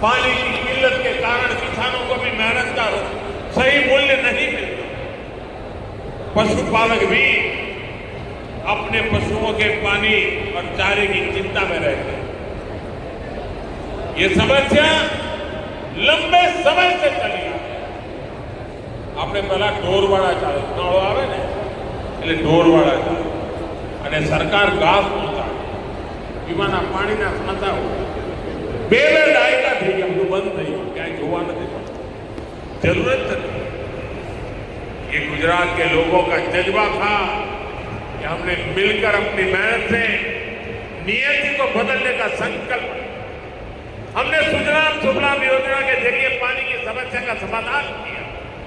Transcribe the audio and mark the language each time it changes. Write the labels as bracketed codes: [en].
[hi] पानी की किल्लत के कारण किसानों को भी मेहनत का सही मूल्य नहीं मिलता। पशुपालक भी अपने पशुओं के पानी और चारे की चिंता में रहते हैं। ये समस्या लंबे समय से चली आ रही है। [gu] આપણે પહેલા ઢોરવાળા ચાલે ઉનાળો આવે ને એટલે ઢોરવાળા ચાલે અને સરકાર ઘાસ પહોંચાડે પીવાના પાણીના ખાતા હોય। બે દાયકા થઈ ગયા, બધું બંધ થઈ ગયું, ક્યાંય જોવા નથી મળતું। જરૂરત નથી। [hi] ये गुजरात के लोगों का जज्बा था कि हमने मिलकर अपनी मेहनत से नियति को बदलने का संकल्प लिया। हमने सुजलाम सुफलाम योजना के जरिए पानी की समस्या का समाधान किया।